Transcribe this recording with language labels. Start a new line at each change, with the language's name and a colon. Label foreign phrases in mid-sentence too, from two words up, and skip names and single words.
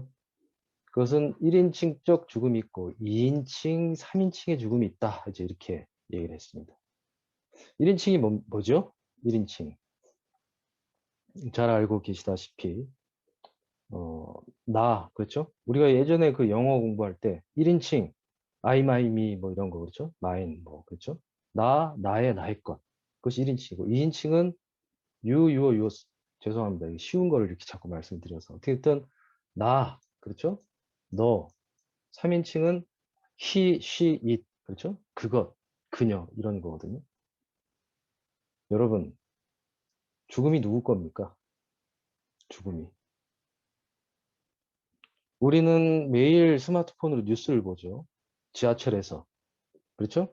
Korean: 그것은 1인칭적 죽음이 있고 2인칭, 3인칭의 죽음이 있다. 이제 이렇게 얘기를 했습니다. 1인칭이 뭐죠? 1인칭. 잘 알고 계시다시피 나, 그렇죠? 우리가 예전에 그 영어 공부할 때 1인칭
English: I, my, me
Korean: 뭐 이런 거 그렇죠? mine 뭐 그렇죠? 나의, 나의 것. 그것이 1인칭이고 2인칭은
English: you, your, yours.
Korean: 죄송합니다. 쉬운 거를 이렇게 자꾸 말씀드려서. 어떻게 됐든 나, 그렇죠? 너, 3인칭은
English: he, she, it.
Korean: 그렇죠? 그것, 그녀 이런 거거든요. 여러분, 죽음이 누구 겁니까? 죽음이. 우리는 매일 스마트폰으로 뉴스를 보죠. 지하철에서. 그렇죠?